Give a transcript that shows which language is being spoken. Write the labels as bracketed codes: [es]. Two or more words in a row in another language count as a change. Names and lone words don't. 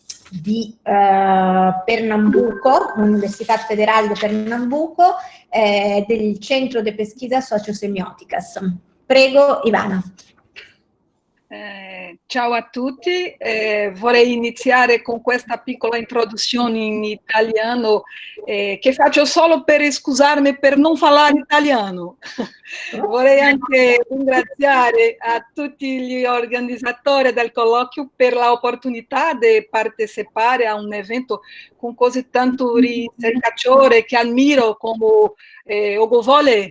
[it] di Pernambuco, Universidade Federal de Pernambuco, del Centro de Pesquisas Sociosemióticas. Prego, Ivana. Ciao a tutti, vorrei iniziare con questa piccola introduzione in italiano che faccio solo per scusarmi per non parlare italiano. Vorrei anche ringraziare a tutti gli organizzatori del colloquio per l'opportunità di partecipare a un evento con così tanto ricercatore che ammiro come Ugo Volle.